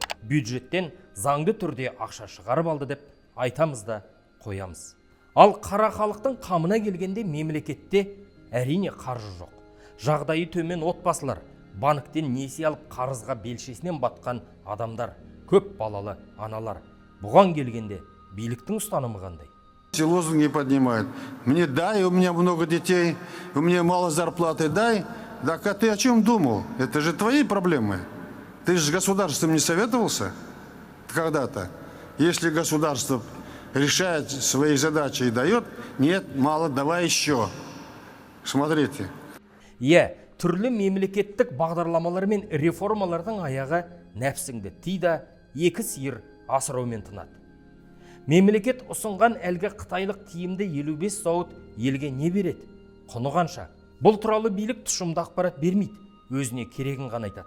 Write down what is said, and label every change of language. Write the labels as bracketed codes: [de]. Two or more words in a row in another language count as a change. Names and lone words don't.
[kk] Бюджеттен заңды түрде ақша шығарып алды деп айтамыз да қоямыз. Ал қара халықтың қамына келгенде мемлекетте әрине қаржы жоқ. Жағдайы төмен отбасылар, банктен несие алып қарызға белшесінен батқан адамдар, көп балалы аналар. Бұған келгенде биліктің ұстанымы қандай? [ru] Лозунги поднимают. Мне дай, у меня много детей, у меня мало зарплаты, дай. Так а ты о чем думал? Это же твои проблемы. Ты же с государством не советовался когда-то? Если государство решает свои задачи и дает, нет, мало, давай еще. Смотрите. [kk] Түрлі мемлекеттік бағдарламалар мен реформалардың аяғы нәпсіңді тида екі сиыр асыраумен тынады. Мемлекет ұсынған әлгі қытайлық тиімді 55 зауыт елге не береді? Құны қанша? Бұл туралы билік тұшымды ақпарат бермейді, өзіне керегін ғана айтады.